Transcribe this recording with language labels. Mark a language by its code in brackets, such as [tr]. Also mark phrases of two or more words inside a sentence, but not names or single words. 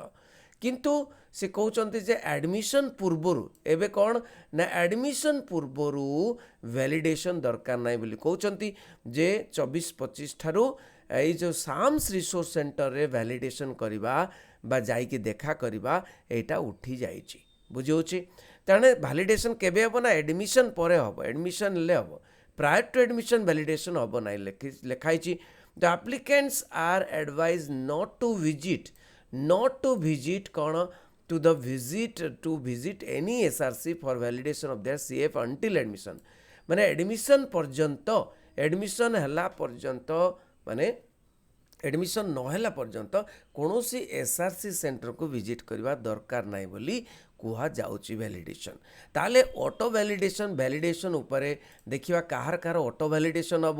[or] କିନ୍ତୁ ସେ କହୁଛନ୍ତି ଯେ ଆଡ଼ମିସନ୍ ପୂର୍ବରୁ, ଏବେ କ'ଣ ନା ଆଡ଼ମିସନ୍ ପୂର୍ବରୁ ଭ୍ୟାଲିଡେସନ୍ ଦରକାର ନାହିଁ ବୋଲି କହୁଛନ୍ତି ଯେ 24-25 ଠାରୁ ଏଇ ଯେଉଁ ସାମ୍ସ ରିସୋର୍ସ ସେଣ୍ଟରରେ ଭ୍ୟାଲିଡେସନ୍ କରିବା ବା ଯାଇକି ଦେଖା କରିବା ଏଇଟା ଉଠି ଯାଇଛି। ବୁଝିହେଉଛି? ତେଣୁ ଭ୍ୟାଲିଡେସନ୍ କେବେ ହେବ ନା ଆଡ଼ମିସନ୍ ପରେ ହେବ। ଆଡ଼ମିସନ୍ ହେଲେ ହେବ, [en] prior to admission [or] ଭ୍ୟାଲିଡେସନ୍ ହେବ ନାହିଁ। ଲେଖା ହେଇଛି [en] the applicants are advise not to visit କ'ଣ to visit any SRC for validation of their CF until admission। [or] ମାନେ ଆଡ଼ମିସନ୍ ପର୍ଯ୍ୟନ୍ତ, ଆଡ଼ମିସନ୍ ହେଲା ପର୍ଯ୍ୟନ୍ତ, ମାନେ ଆଡ଼ମିସନ୍ ନ ହେଲା ପର୍ଯ୍ୟନ୍ତ କୌଣସି SRC ସେଣ୍ଟରକୁ ଭିଜିଟ୍ କରିବା ଦରକାର ନାହିଁ ବୋଲି କୁହାଯାଉଛି ଭ୍ୟାଲିଡେସନ୍। ତାହେଲେ [en] auto validation [or] ଉପରେ ଦେଖିବା କାହାର [en] auto validation [or] ହେବ।